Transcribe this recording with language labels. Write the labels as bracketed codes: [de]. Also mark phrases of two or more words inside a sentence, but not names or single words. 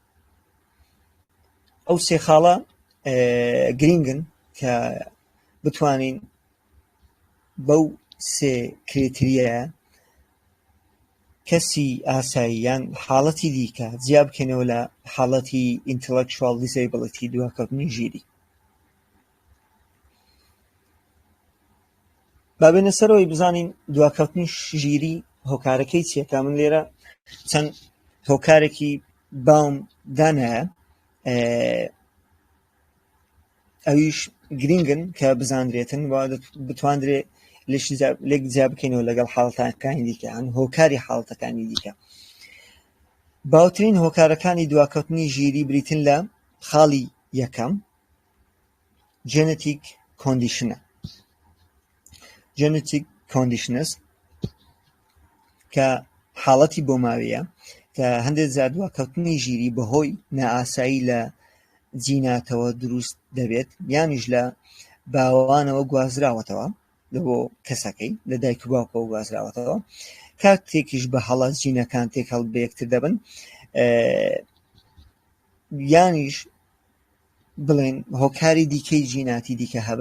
[ckb] ئەو سێ خاڵە گرنگن کە بتوانین بەو سێ کرێتریایە کەسی ئاسایی یان حاڵەتی دیکە جیا بکەنەوە لە حاڵەتی [en] intellectual disability [ckb] دواکەوتنی ژیری. با بێنە سەرەوەی بزانین دواکەوتنی ژیری هۆکارەکەی چییە، تا من لێرە چەند هۆکارێکی باوم دانایە ئەویش گرنگن کە بزانرێتن و بتواندرێ لێک جیا بکەینەوە لەگەڵ حاڵەتەکانی دیکە، یان هۆکاری حاڵەتەکانی دیکە. باوترین هۆکارەکانی دواکەوتنی ژیری بریتن لە خاڵی یەکەم [en] genetic condition [ckb] ە. [en] genetic conditions [ckb] کە حاڵەتی بۆ ماوەیە کە هەندێک جار دواکەوتنی ژیری بەهۆی نائاسایی لە جیناتەوە دروست دەبێت، یانیش لە باوانەوە گوازراوەتەوە لە بۆ کەسەکەی لە دایک و باوکەوە گوازراوەتەوە، کاتێکیش بە هەڵات جینەکان تێکەڵ بە یەکتر دەبن، یانیش بڵێن هۆکاری دیکەی جیناتی دیکە هەبن.